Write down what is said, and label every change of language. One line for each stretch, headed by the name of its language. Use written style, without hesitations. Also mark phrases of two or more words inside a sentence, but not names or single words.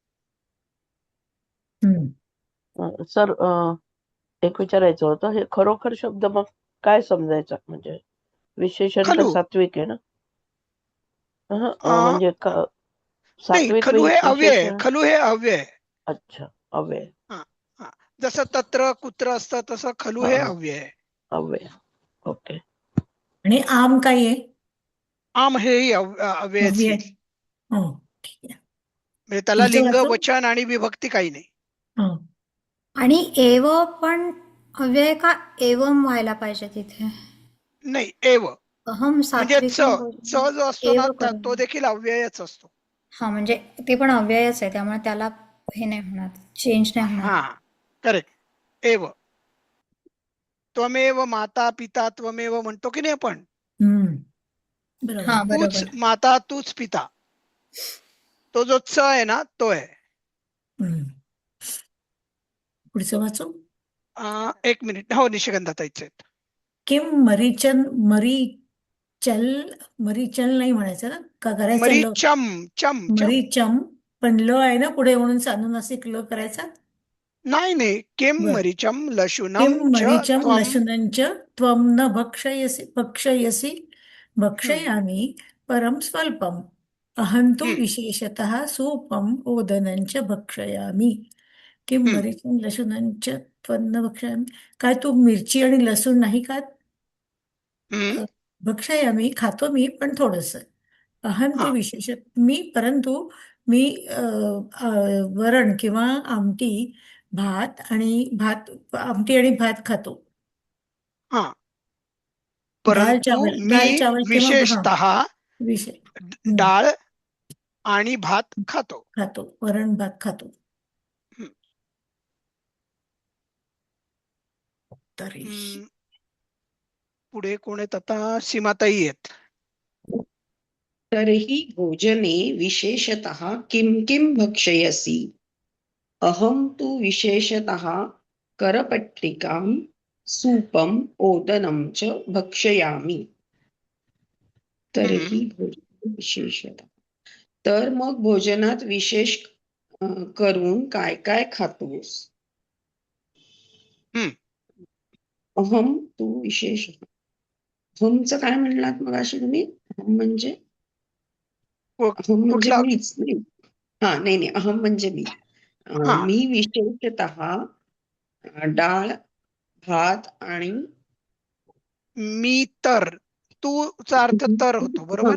Marathi: सर, एक विचारायचं होतं. हे खरोखर शब्द मग काय समजायचा? म्हणजे विशेषण तर खलू. सात्विक आहे ना? म्हणजे नाही, सात्विक खलू हे अव्यय आहे. विशेषण. खलू हे अव्यय आहे. अच्छा, अव्यय. जसं
Sanskrit: तत्र कुत्र
Marathi: असतं तसं खलू हे अव्यय आहे. अव्यय. ओके. आणि आम काय आहे? आम हेही अव्ययच अव्यय. येईल. हो, ठीक आहे. म्हणजे त्याला पुढचं लिंग, वाचू? वचन आणि विभक्ती काही नाही. आणि एव पण अव्यय का एवम व्हायला पाहिजे तिथे? नाही, एव अहम म्हणजे सात्विकम च जो असतो ना,
Sanskrit: एव करोमि.
Marathi: तो देखील अव्ययच असतो. हा, म्हणजे ते पण अव्ययच आहे, त्यामुळे त्याला हे नाही होणार, चेंज नाही होणार. हा, करेक्ट. एव.
Sanskrit: त्वमेव माता पिता त्वमेव
Marathi: म्हणतो की नाही आपण. हा, तूच बरोबर. माता तूच पिता. तो जो च आहे ना, तो आहे. पुढचं वाचू. 1 मिनिट. हो, निशिगंधा ताईचे आहेत. किम मरीचल नाही म्हणायचं ना, का करायचं? मरीचम. चम मरीचम, पण ल आहे ना पुढे, म्हणून अनुनासिक ल करायचा. नाही.
Sanskrit: किम मरीचम लशुनम किम मरीचम त्वं. लशुनंच त्वं न भक्षयसि भक्षयामि परं स्वल्पम् अहं तु हम्म, विशेषतः सूपम् ओदनञ्च भक्षयामि किं हम्म, मरीचिं लशुनञ्च त्वन्न भक्षयामि.
Marathi: काय तू मिरची आणि लसूण नाही खात? हम्म, अ, भक्षयामि खातो मी पण थोडंसं.
Sanskrit: अहं तू
Marathi: हा मी परंतु मी वरण किंवा आमटी आमटी आणि भात खातो. हा परंतु मी
Hindi: दाल चावल किंवा
Marathi: विशेषतः विषय डाळ आणि भात खातो. खातो, वरण भात खातो. हम्म, तरी हम्म, पुढे कोण आहेत आता? सीमाताई आहेत.
Sanskrit: तर्हि भोजने विशेषतः किं किं भक्षयसि? अहं तु विशेषतः करपट्टिकां सूपम् ओदनं च भक्षयामि. हम्म, तर्हि भोजने विशेषतः.
Marathi: तर मग भोजनात विशेष करून काय काय खातोस? हम्म.
Sanskrit: अहं तु विशेषतः.
Marathi: अहमचं काय म्हणलात मग अशी तुम्ही? अहम म्हणजे अहम म्हणजे कुठला? मीच नाही. हा नाही नाही अहम म्हणजे मी. हा मी विशेषतः डाळ भात आणि मी तर तूचा अर्थ तर होतो, बरोबर?